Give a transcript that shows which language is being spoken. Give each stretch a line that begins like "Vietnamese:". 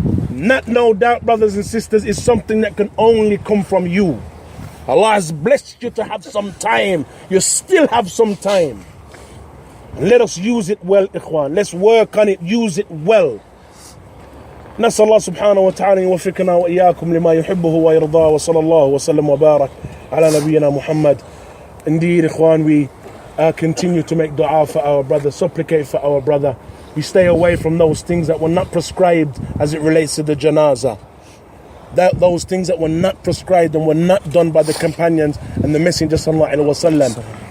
English: Not no doubt, brothers and sisters, is something that can only come from you. Allah has blessed you to have some time. You still have some time. Let us use it well, ikhwan. Let's work on it, use it well.
Arabic: نسأل الله سبحانه وتعالى يوفقنا وإياكم لما يحبه ويرضاه وصلى الله وسلم وبارك على نبينا محمد.
English: Indeed, ikhwan, we continue to make dua for our brother, supplicate for our brother. We stay away from those things that were not prescribed as it relates to the janazah. Those things that were not prescribed and were not done by the companions and the Messenger
Arabic: sallallahu alaihi wasallam.